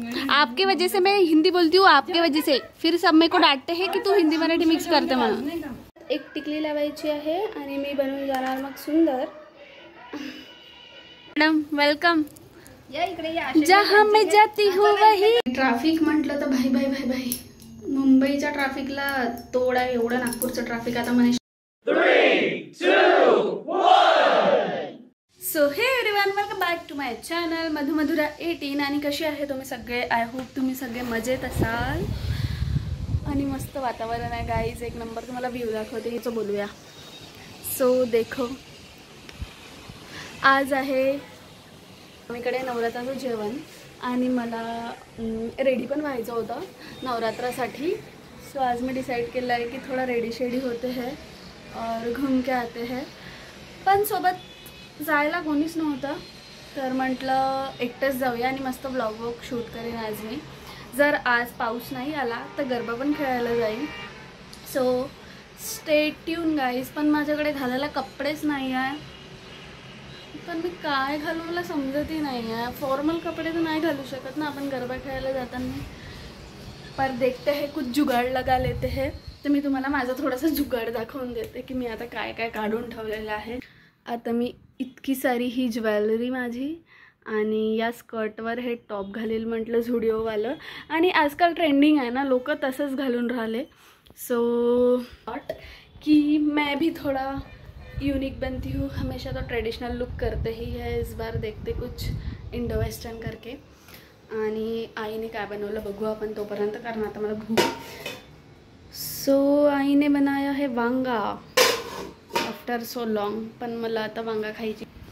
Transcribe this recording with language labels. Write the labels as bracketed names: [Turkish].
[Hindi] आपके वजह से मैं हिंदी बोलती हूँ, आपके वजह से फिर सब मेरे को डांटते हैं की [Marathi] तू हिंदी मराठी मिक्स करते म्हणून। एक टिकली लावायची आहे आणि मी बनवून जाणार मग सुंदर। [English] Madam welcome. [Marathi] या इकडे या। [Hindi] जहाँ मैं जाती हूँ वही। [Marathi] ट्रॅफिक म्हटलं तर भाई भाई भाई भाई मुंबईच्या ट्रॅफिकला तोड आहे एवढं नागपूरचं ट्रॅफिक आता म्हणे। [English] 3, 2, 1 so hey everyone welcome back to my channel Madhumadhura 18। [Marathi] आणि कशी आहे तुम्ही सगळे? आय होप तुम्ही सगळे मजेत असाल आणि मस्त वातावरण आहे गाईज, एक नंबर। तुम्हाला व्ह्यू दाखवते हिचं बोलूया। सो देखो आज आहे आमच्याकडे नवरात्राचं जेवण आणि मला रेडी पण व्हायचं होतं नवरात्रासाठी। सो आज मी डिसाइड केलं आहे की [Hindi] थोड़ा रेडी शेडी होते हैं और घूम के आते हैं। [Marathi] पण सोबत जायला कोणीच नव्हतं तर म्हटलं एकटेच जाऊया आणि मस्त ब्लॉग वॉग शूट करेन आज मी। जर आज पाऊस नाही आला तर गरबा पण खेळायला जाईल। [English] So stay tune guys. [Marathi] पण माझ्याकडे घालायला कपडेच नाही आहे, पण मी काय घालू मला समजतही नाही आहे। फॉर्मल कपडे तर नाही घालू शकत ना आपण गरबा खेळायला जाताना। [Hindi] पर देखते हैं कुछ जुगाड़ लगा लेते हैं। [Marathi] तर मी तुम्हाला माझा थोडासा जुगाड़ दाखवून देते की मी आता काय काय काढून ठेवलेलं आहे। आता मी इतकी सारी ही ज्वेलरी माझी आणि या स्कर्टवर हे टॉप घालेल म्हटलं झुडिओवालं। आणि आजकाल ट्रेंडिंग आहे ना, लोक तसंच घालून राहिले। [Hindi] सो कि मैं भी थोड़ा यूनिक बनती हूँ, हमेशा तो ट्रेडिशनल लुक करते ही है। इस बार देखते कुछ इंडो वेस्टर्न करके। [Marathi] आणि आईने काय बनवलं बघू आपण तोपर्यंत, कारण आता मला भूक। [Hindi] सो आईने बनाया है वांगा आफ्टर सो लॉन्ग, [Marathi] पण मला आता वांगा खायची।